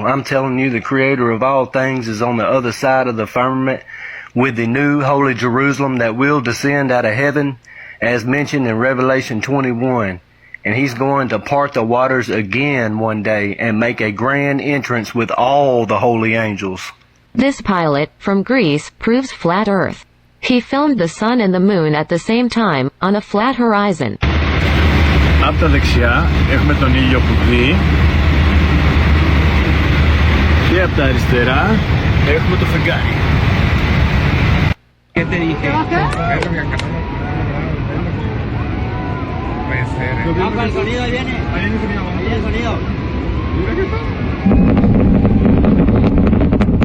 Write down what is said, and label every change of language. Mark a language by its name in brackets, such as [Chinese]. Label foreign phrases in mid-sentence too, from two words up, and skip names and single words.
[English] I'm telling you, the creator of all things is on the other side of the firmament with the new holy Jerusalem that will descend out of heaven, as mentioned in Revelation 21. And he's going to part the waters again one day and make a grand entrance with all the holy angels. This pilot, from Greece, proves flat Earth. He filmed the sun and the moon at the same time, on a flat horizon. [Greek] Από τα δεξιά έχουμε τον ήλιο που δει και από τα αριστερά έχουμε το φεγγάρι. [Spanish] ¿Qué te dije? El sonido ahí viene. Ahí viene el sonido.